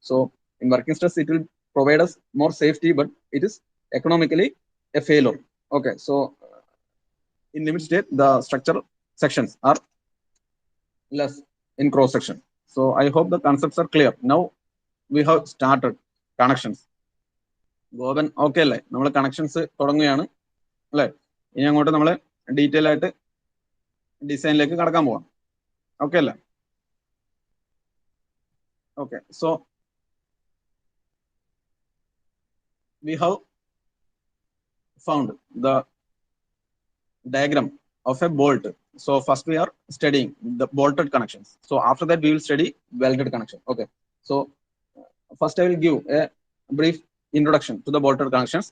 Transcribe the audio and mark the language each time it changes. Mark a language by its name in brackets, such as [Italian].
[English] So in working stress, it will provide us more safety, but it is economically a failure. Okay, so in limit state, the structural sections are less in cross section. So I hope the concepts are clear. Now we have started connections. [Malayalam] Gopan okay അല്ലേ? നമ്മൾ connections തുടങ്ങുകയാണ് അല്ലേ? ഇനി അങ്ങോട്ട് നമ്മൾ detail ആയിട്ട് ഡിസൈനിലേക്ക് കടക്കാൻ പോവാം. ഓക്കെ അല്ലേ? Okay, so [English] we have found the diagram of a bolt. So first we are studying the bolted connections. So after that we will study welded connection. Okay. So first I will give a brief introduction to the bolted connections.